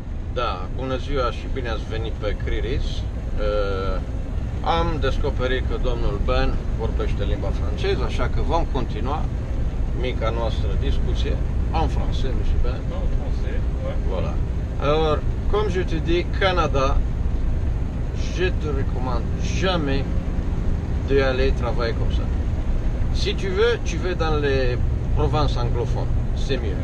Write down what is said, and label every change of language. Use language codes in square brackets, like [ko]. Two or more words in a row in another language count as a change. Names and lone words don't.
[ro] Da, bună ziua și bine ați venit pe Criris. Am descoperit că domnul Ben vorbește limba franceză, așa că vom continua mica noastră discussie [fr] en français, monsieur Ben. En français, ouais. Voilà. Alors, comme je te dis, Canada, je te recommande jamais d'aller travailler comme ça. Si tu veux dans les provinces anglophones, c'est mieux.